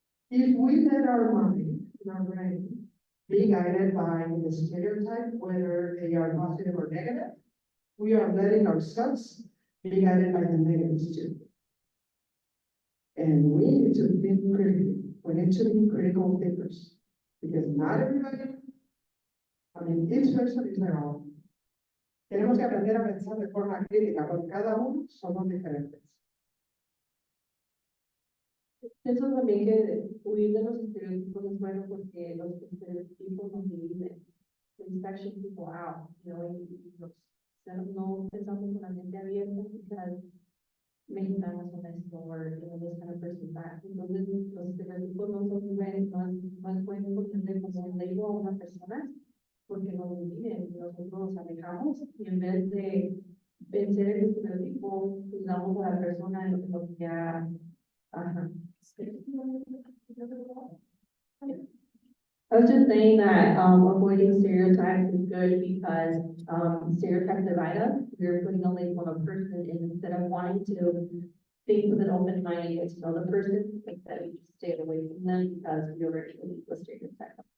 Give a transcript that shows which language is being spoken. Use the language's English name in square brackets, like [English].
[English] If we let our mind, our brain, be guided by the stereotype, whether they are positive or negative, we are letting ourselves be guided by the negatives too. And we need to think critically. We need to be critical thinkers. Because not everybody, each person is their own. [Spanish] Tenemos que aprender a pensar de forma crítica, porque cada uno somos diferentes. Pienso también que huir de los estereotipos es bueno porque los estereotipos nos dividen. [English] They actually people out, you know, [Spanish] no pensamos con la mente abierta, quizás mexicanos son esto, o [English] this kind of person back. [Spanish] Entonces, los estereotipos no son buenos, no es bueno porque como le digo a una persona, porque nos dividen, nosotros nos alejamos y en vez de vencer el estereotipo, juzgamos a la persona en lo que ya. [English] I was just saying that avoiding stereotypes is good because stereotypes divide us. We're putting a label on a person instead of wanting to think with an open mind and get to know the person, like that we just stay away from them because we already believe the stereotype.